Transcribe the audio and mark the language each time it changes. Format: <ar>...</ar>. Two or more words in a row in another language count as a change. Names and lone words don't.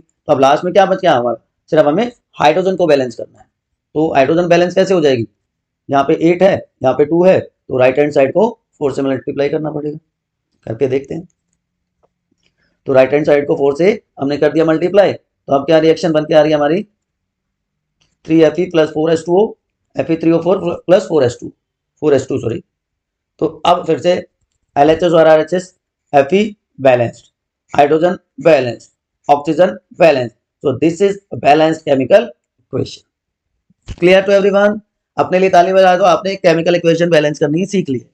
<hi>तो अब लास्ट में क्या बच गया हमारा, सिर्फ हमें हाइड्रोजन को बैलेंस करना है। तो हाइड्रोजन बैलेंस कैसे हो जाएगी, यहाँ पे 8 है, यहाँ पे 2 है, तो</hi> <en>right hand side</en> <hi>को 4 से मल्टीप्लाई करना पड़ेगा। करके देखते हैं। तो</hi> <en>right hand side</en> <hi>को 4 से हमने कर दिया मल्टीप्लाई। तो अब क्या रिएक्शन बन के आ रही है हमारी, 3Fe + 4H2O Fe3O4 + 4H2 सॉरी। तो अब फिर से LHS और RHS,</hi> <en>Fe balanced, hydrogen balanced, oxygen balanced. So this is balanced chemical equation. Clear to everyone.</en> <hi>अपने लिए ताली बजा दो, आपने</hi> <en>chemical equation</en> <hi>बैलेंस करनी सीख ली है।</hi>